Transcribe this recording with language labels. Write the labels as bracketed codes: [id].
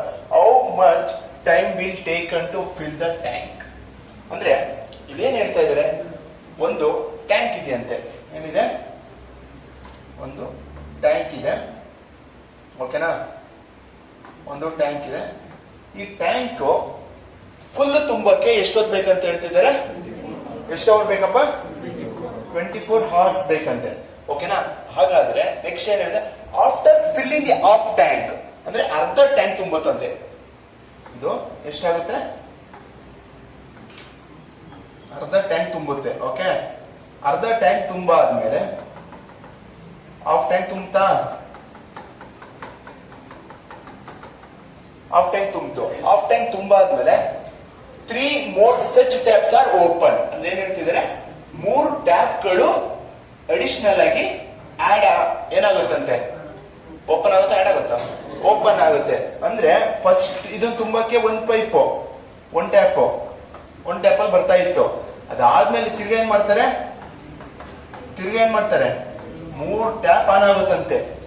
[en] How much time will take to fill the tank? [kn] ಅಂದ್ರೆ ಇದೇನ್ ಹೇಳ್ತಾ ಇದ್ದಾರೆ, ಒಂದು ಟ್ಯಾಂಕ್ ಇದೆಯಂತೆ. ಏನಿದೆ? ಒಂದು ಟ್ಯಾಂಕ್ ಇದೆ. ಓಕೆನಾ? ಒಂದು ಟ್ಯಾಂಕ್ ಇದೆ. ಈ ಟ್ಯಾಂಕ್ ಫುಲ್ ತುಂಬಕ್ಕೆ ಎಷ್ಟೊತ್ತು ಬೇಕಂತ ಹೇಳ್ತಿದ್ದಾರೆ? ಎಷ್ಟು ಅವರ್ ಬೇಕಪ್ಪ? 24 hours ಬೇಕಂತೆ. ಓಕೆನಾ? ಹಾಗಾದ್ರೆ ನೆಕ್ಸ್ಟ್ ಏನ್ ಹೇಳಿದೆ, [en] after filling the half tank [kn] ಅಂದ್ರೆ ಅರ್ಧ ಟ್ಯಾಂಕ್ ತುಂಬುತ್ತಂತೆ. ಇದು ಎಷ್ಟಾಗುತ್ತೆ? ಅರ್ಧ ಟ್ಯಾಂಕ್ ತುಂಬುತ್ತೆ. ಓಕೆ, ಅರ್ಧ tank ತುಂಬಾದ್ಮೇಲೆ of tank ತುಂಬುತ್ತಾ? Of tank ತುಂಬಿತು. Of tank ತುಂಬಾದ್ಮೇಲೆ [en] 3 more such taps are open. [kn] ಅಂದ್ರೆ ಏನ್ ಹೇಳ್ತಿದ್ದಾರೆ, 3 ಟ್ಯಾಪ್ಗಳು ಅಡಿಷನಲ್ ಆಗಿ ಏನಾಗುತ್ತಂತೆ? ಓಪನ್ ಆಗುತ್ತೆ, ಆಡ್ ಆಗುತ್ತಾ? ಓಪನ್ ಆಗುತ್ತೆ. ಅಂದ್ರೆ ಫಸ್ಟ್ ಇದನ್ನ ತುಂಬಕ್ಕೆ ಒಂದ್ ಪೈಪ್, ಒಂದ್ ಟ್ಯಾಪ್ ಅಲ್ಲಿ ಬರ್ತಾ ಇತ್ತು. ಅದಾದ್ಮೇಲೆ ತಿರ್ಗಾ ಏನ್ ಮಾಡ್ತಾರೆ? 3 ಟ್ಯಾಪ್ ಆನ್ ಆಗುತ್ತಂತೆ.